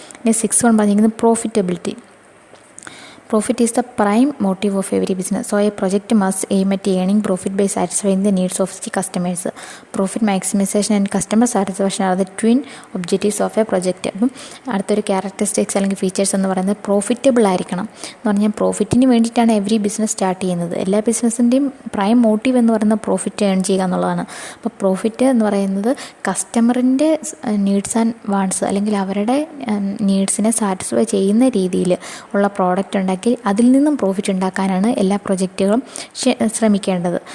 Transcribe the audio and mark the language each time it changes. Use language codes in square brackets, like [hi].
[ml] ഇനി 6 വൺ പറഞ്ഞിരിക്കുന്നത് profitability. [en] Profit is the prime motive of every business. So a project must aim at earning profit by satisfying the needs of the customers. Profit maximization and customer satisfaction are the twin objectives of a project. [ml] അപ്പം അടുത്തൊരു characteristics അല്ലെങ്കിൽ features എന്ന് പറയുന്നത് profitable ആയിരിക്കണം. എന്ന് പറഞ്ഞാൽ പ്രോഫിറ്റിന് വേണ്ടിയിട്ടാണ് every business start ചെയ്യുന്നത്. എല്ലാ ബിസിനസ്സിൻ്റെയും പ്രൈം മോട്ടീവ് എന്ന് പറയുന്നത് പ്രോഫിറ്റ് ഏൺ ചെയ്യുക എന്നുള്ളതാണ്. അപ്പോൾ പ്രോഫിറ്റ് എന്ന് പറയുന്നത് കസ്റ്റമറിൻ്റെ നീഡ്സ് ആൻഡ് വാണ്ട്സ് അല്ലെങ്കിൽ അവരുടെ നീഡ്സിനെ സാറ്റിസ്ഫൈ ചെയ്യുന്ന രീതിയിൽ ഉള്ള പ്രോഡക്റ്റ് ഉണ്ടാക്കി അതിൽ നിന്നും പ്രോഫിറ്റ് ഉണ്ടാക്കാനാണ് എല്ലാ പ്രൊജക്റ്റുകളും ശ്രമിക്കേണ്ടത്.